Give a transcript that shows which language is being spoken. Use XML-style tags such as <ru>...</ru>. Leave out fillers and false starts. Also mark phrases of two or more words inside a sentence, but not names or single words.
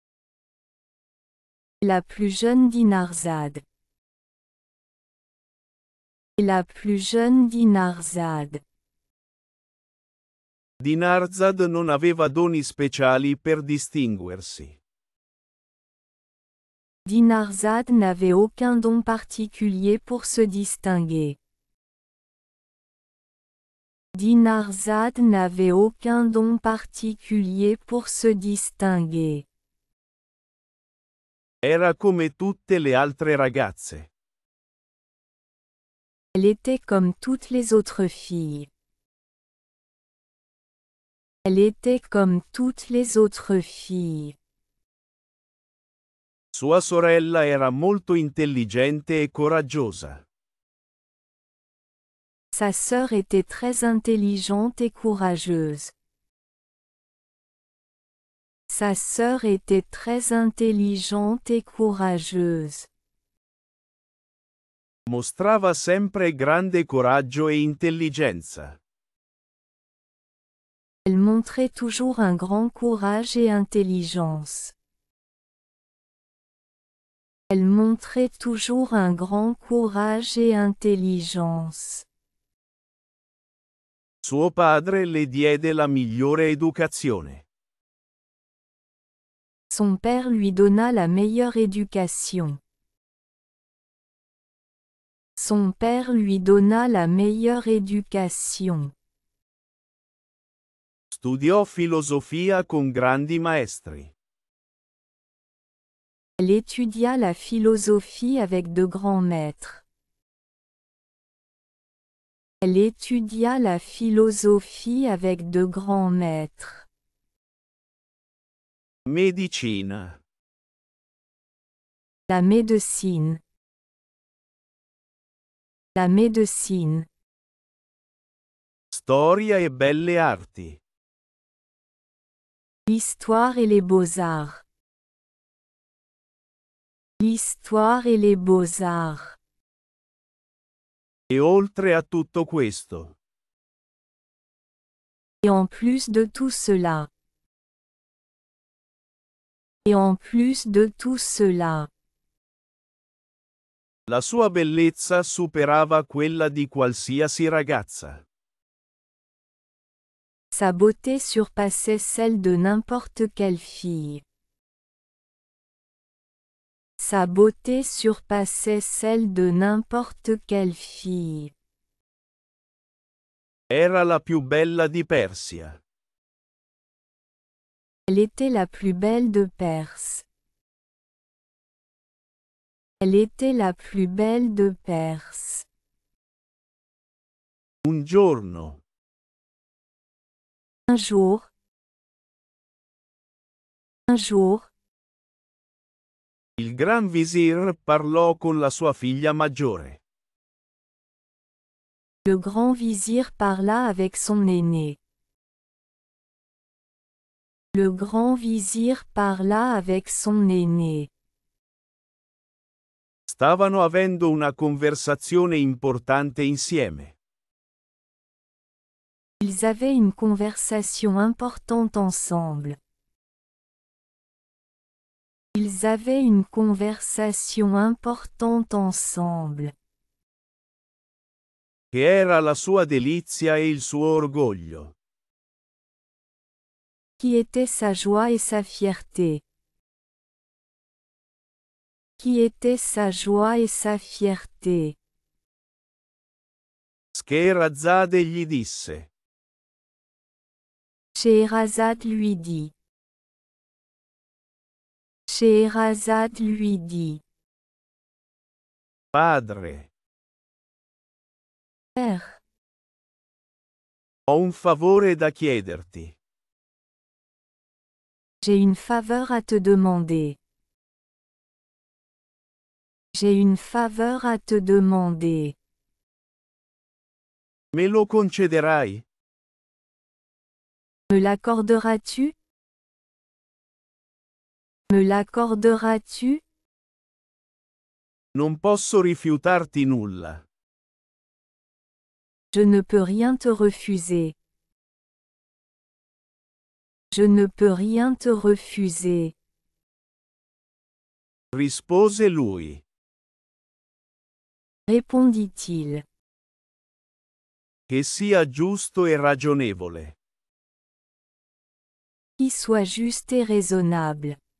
<fr>La plus jeune Dinarzade. La plus jeune Dinarzade.</fr> <it>Dinarzad non aveva doni speciali per distinguersi.</it> <fr>Dinarzade n'avait aucun don particulier pour se distinguer. Dinarzade n'avait aucun don particulier pour se distinguer.</fr> <it>Era come tutte le altre ragazze.</it> <fr>Elle était comme toutes les autres filles. Elle était comme toutes les autres filles.</fr> <it>Sua sorella era molto intelligente e coraggiosa.</it> <fr>Sa sœur était très intelligente et courageuse. Sa sœur était très intelligente et courageuse.</fr> <it>Mostrava sempre grande coraggio e intelligenza.</it> <fr>Elle montrait toujours un grand courage et intelligence. Elle montrait toujours un grand courage et intelligence.</fr> <it>Suo padre le diede la migliore educazione.</it> <fr>Son père lui donna la meilleure éducation. Son père lui donna la meilleure éducation.</fr> <it>Studiò filosofia con grandi maestri.</it> <fr>Elle étudia la philosophie avec de grands maîtres. Elle étudia la philosophie avec de grands maîtres.</fr> <it>Medicina.</it> <fr>La médecine. La médecine.</fr> <it>Storia e belle arti.</it> <fr>L'histoire et les beaux-arts. L'histoire et les beaux-arts.</fr> <it>E oltre a tutto questo,</it> <fr>Et en plus de tout cela. Et en plus de tout cela.</fr> <it>la sua bellezza superava quella di qualsiasi ragazza.</it> <fr>Sa beauté surpassait celle de n'importe quelle fille. Sa beauté surpassait celle de n'importe quelle fille.</fr> <it>Era la più bella di Persia.</it> <fr>Elle était la plus belle de Perse. Elle était la plus belle de Perse.</fr> <it>Un giorno,</it> <fr>Un jour,</fr> <it>il Gran Visir parlò con la sua figlia maggiore.</it> <fr>le grand vizir parla avec son aîné. Le grand vizir parla avec son aîné.</fr> <it>Stavano avendo una conversazione importante insieme.</it> <fr>Ils avaient une conversation importante ensemble. Ils avaient une conversation importante ensemble.</fr> <it>Che era la sua delizia e il suo orgoglio.</it> <fr>Qui était sa joie et sa fierté. Qui était sa joie et sa fierté.</fr> <it>Scheherazade gli disse:</it> <fr>Scheherazade lui dit. Scheherazade lui dit.</fr> <it>Padre,</it> <fr>Père,</fr> <it>Ho un favore da chiederti.</it> <fr>J'ai une faveur à te demander. J'ai une faveur à te demander.</fr> <it>Me lo concederai?</it> <fr>Me l'accorderas-tu? Me l'accorderas-tu?</fr> <it>Non posso rifiutarti nulla.</it> <fr>Je ne peux rien te refuser. Je ne peux rien te refuser.</fr> <it>Rispose lui.</it> <fr>Répondit-il.</fr> <it>Che sia giusto e ragionevole.</it> <fr>Qui soit juste et raisonnable.</fr>